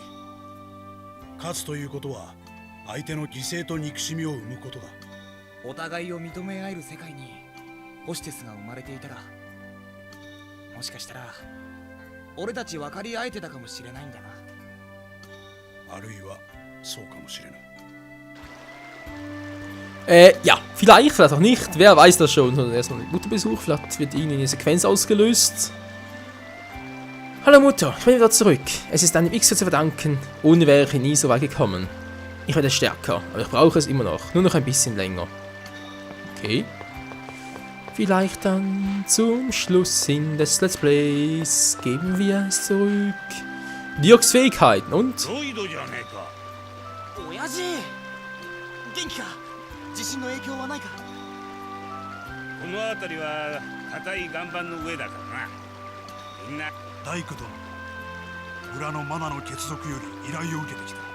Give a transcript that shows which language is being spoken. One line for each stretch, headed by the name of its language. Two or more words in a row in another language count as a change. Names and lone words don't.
Japanese: 勝つということは相手の犠牲と憎しみを生むことだ。お互いを認め合える世界にホシテスが生まれていたら、もしかしたら俺たち分かり合えてたかもしれないんだな。あるいはそうかもしれない。
German: Ja, vielleicht, vielleicht auch nicht. Wer weiß das schon. Sondern erstmal mit Mutterbesuch. Vielleicht wird ihnen eine Sequenz ausgelöst. Hallo Mutter, ich bin wieder zurück. Es ist einem X zu verdanken. Ohne wäre ich nie so weit gekommen. Ich werde stärker, aber ich brauche es immer noch. Nur noch ein bisschen länger. Okay. Vielleicht dann zum Schluss hin des Let's Plays geben wir es zurück. Dirks Fähigkeiten und...
Japanese: 親父、元気か？地震の影響はないか？この辺りは硬い岩盤の上だからな。みんな大工殿、裏のマナの血族より依頼を受けてきた。